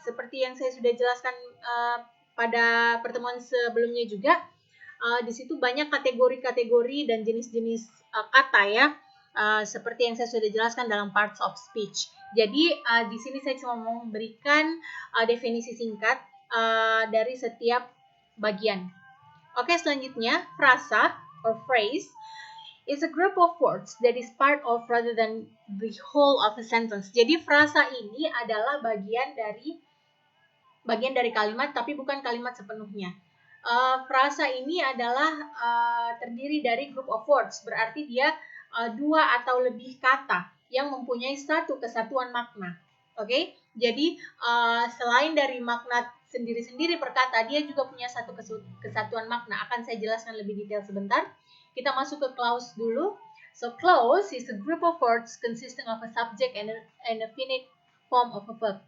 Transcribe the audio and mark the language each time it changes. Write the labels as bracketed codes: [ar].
[id] Seperti yang saya sudah jelaskan pada pertemuan sebelumnya juga, di situ banyak kategori-kategori dan jenis-jenis kata ya, seperti yang saya sudah jelaskan dalam parts of speech. Jadi di sini saya cuma mau memberikan definisi singkat dari setiap bagian. Oke, selanjutnya frasa [en] or phrase is a group of words that is part of rather than the whole of a sentence. [id] Jadi frasa ini adalah bagian dari kalimat, tapi bukan kalimat sepenuhnya. Frasa ini adalah terdiri dari [en] group of words, [id] berarti dia dua atau lebih kata yang mempunyai satu kesatuan makna. Oke, jadi selain dari makna sendiri-sendiri per kata, dia juga punya satu kesatuan makna. Akan saya jelaskan lebih detail sebentar. Kita masuk ke clause dulu. [en] So clause is a group of words consisting of a subject and a finite form of a verb.